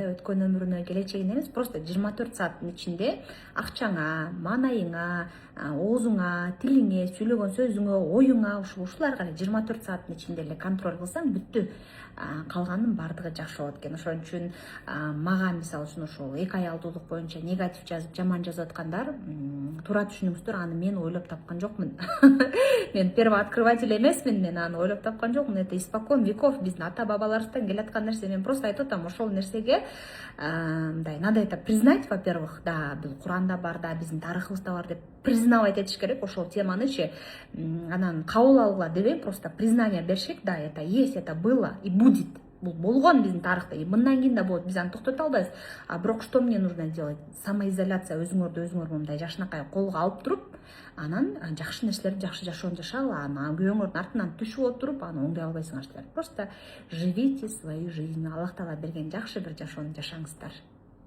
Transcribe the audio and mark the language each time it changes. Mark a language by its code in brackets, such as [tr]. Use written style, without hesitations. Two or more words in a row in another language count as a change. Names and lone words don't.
[ky] Өткөн өмүрүнө, келечегине эмес, просто 24 сааттын ичинде акчаңа, маанайыңа, оозуңа, тилиңе, сүйлөгөн сөзүңө, оюңа, ушуларга эле 24 сааттын ичинде эле контроль кылсаң бүттү. Калганын баардыгы жакшы болот экен. Ошон үчүн мага мисалы үчүн ошол эки аялдуулук боюнча негатив жазып, жаман жазып аткандар, туура түшүнүңүздөр, аны мен ойлоп тапкан жокмун. Мен первооткрыватель эмесмин, мен аны ойлоп тапкан жокмун. [ru] Это испокон веков [ky] биздин ата бабаларыбыздан келаткан нерсе. Мен просто айтып атам, ошол нерсеге мындай, [ru] надо это признать, во-первых, [ky] да, бул Куранда бар, да, биздин тарыхыбызда бар деп признавать этиш керек ошол теманычы. Анан кабыл алгыла дебей, просто признание бериш керек. [ru] Да, это есть, это было и будет. [ky] Бул болгон биздин тарыхта, и мындан кийин да болот. Биз аны токтото албайбыз. [ru] Бирок что мне нужно делать? Самоизоляция, [ky] өзүңөрдү өзүңөр мындай жакшынакай колго алып туруп, анан жакшы нерселерди жакшы жашоону жашагыла, анан күйөөңөрдүн артынан түшүп отуруп аны оңдой албайсыңар силер. [ru] Просто живите свою жизнь. [ky] Аллах Таала берген жакшы бир жашоону жашаңыздар.